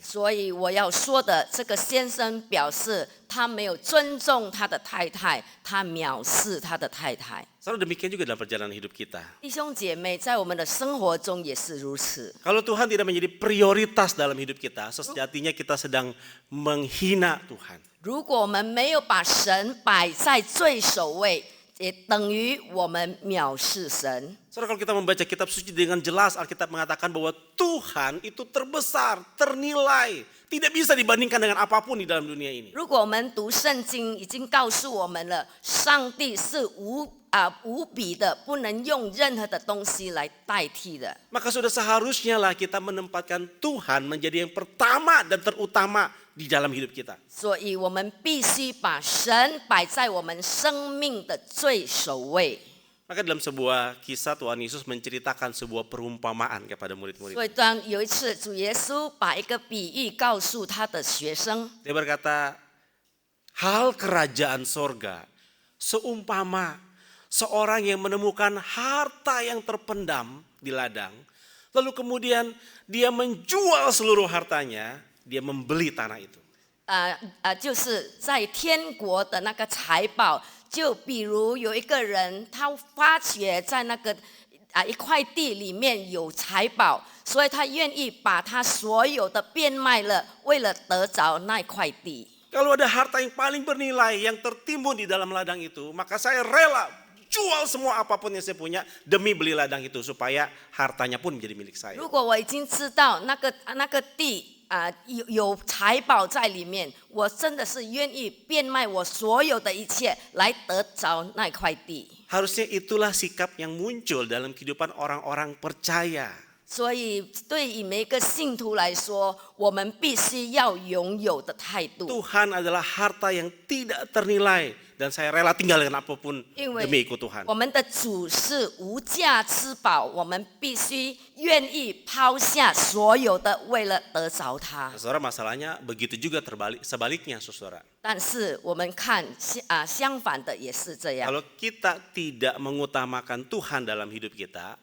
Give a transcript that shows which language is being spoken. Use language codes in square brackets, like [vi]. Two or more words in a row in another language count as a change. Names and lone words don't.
[zh] 所以我要说的，这个先生表示他没有尊重他的太太，他藐视他的太太。 [id] Selalu demikian juga dalam perjalanan hidup kita. [zh] 弟兄姐妹，在我们的生活中也是如此。 [id] Kalau Tuhan tidak menjadi prioritas dalam hidup kita, sejatinya kita sedang menghina Tuhan. [zh] 如果我们没有把神摆在最首位，也等于我们藐视神。 [id] Saudara, kalau kita membaca kitab suci dengan jelas, Alkitab mengatakan bahwa Tuhan itu terbesar, ternilai, Tidak bisa dibandingkan dengan apapun di dalam dunia ini. [zh] 如果我们读圣经，已经告诉我们了，上帝是无比的，不能用任何的东西来代替的。 [id] Maka sudah seharusnya lah kita menempatkan Tuhan menjadi yang pertama dan terutama di dalam hidup kita. [zh] 所以我们必须把神摆在我们生命的最首位。 [id] Maka dalam sebuah kisah Tuhan Yesus menceritakan sebuah perumpamaan kepada murid-murid. [zh] 所以当有一次主耶稣把一个比喻告诉他的学生， [id] Dia berkata, hal kerajaan sorga seumpama seorang yang menemukan harta yang terpendam di ladang, lalu kemudian dia menjual seluruh hartanya, dia membeli tanah itu. [zh] 就是在天国的那个财宝，就比如有一个人，他发觉在那个一块地里面有财宝，所以他愿意把他所有的变卖了，为了得着那块地。 [id] Kalau ada harta yang paling bernilai yang tertimbun di dalam ladang itu, maka saya rela jual semua apapun yang saya punya demi beli ladang itu supaya hartanya pun menjadi milik saya. [zh] 如果我已经知道那个地有财宝在里面，我真的是愿意变卖我所有的一切来得着那块地。 [id] Harusnya itulah sikap yang muncul dalam kehidupan orang-orang percaya. [zh] 所以，对于每一个信徒来说，我们必须要拥有的态度。 [id] Tuhan adalah harta yang tidak ternilai dan saya rela tinggal dengan apapun [zh] 因为 [id] demi ikut Tuhan. [zh] 我们的主是无价之宝，我们必须愿意抛下所有的，为了得着他。 [id] Saudara, masalahnya begitu juga sebaliknya, saudara. [zh] 但是我们看相反的也是这样。 [id] Kalau kita tidak mengutamakan Tuhan dalam hidup kita,